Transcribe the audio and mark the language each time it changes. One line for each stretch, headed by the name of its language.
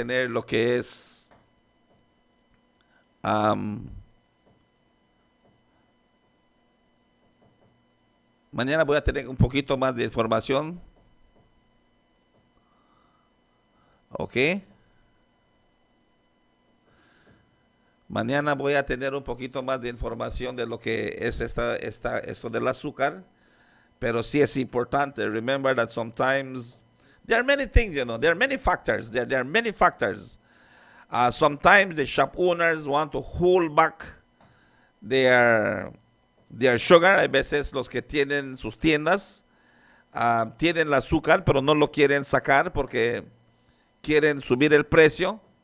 Spanish: lo que es mañana voy a tener un poquito más de información. Ok. Mañana voy a tener un poquito más de información de lo que es esto del azúcar. Pero sí es importante.
English: Remember that sometimes there are many things, there are many factors. There are many factors. Sometimes the shop owners want to hold back their sugar.
Spanish: Hay veces los que tienen sus tiendas tienen el azúcar, pero no lo quieren sacar porque quieren subir el precio.